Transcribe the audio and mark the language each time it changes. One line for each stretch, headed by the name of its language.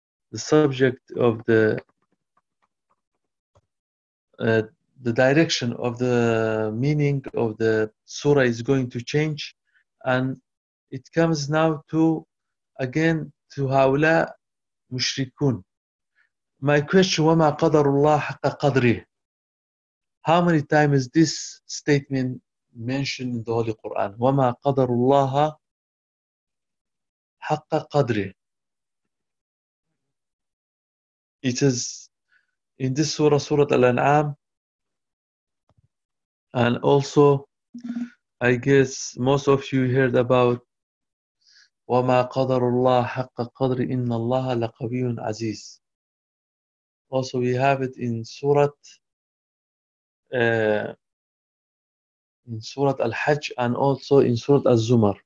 English: The subject of the direction of the meaning of the surah is going to change. And it comes now to, again, to
Arabic: هؤلاء مشركون.
English: My question,
Arabic: وَمَا قَدَرُ اللَّهِ حَقَّ قَدْرِهِ.
English: How many times is this statement mentioned in the Holy Quran?
Arabic: وَمَا قَدَرُ اللَّهَ حَقَّ قَدْرِهِ.
English: It is in this surah, Surah Al-An'am, and also I guess most of you heard about
Arabic: وَمَا قَدَرُ اللَّهَ حَقَّ قَدْرِ إِنَّ اللَّهَ لَقَوِيٌّ عَزِيزٌ.
English: Also we have it in Surah Al-Hajj and also in Surah Al-Zumar.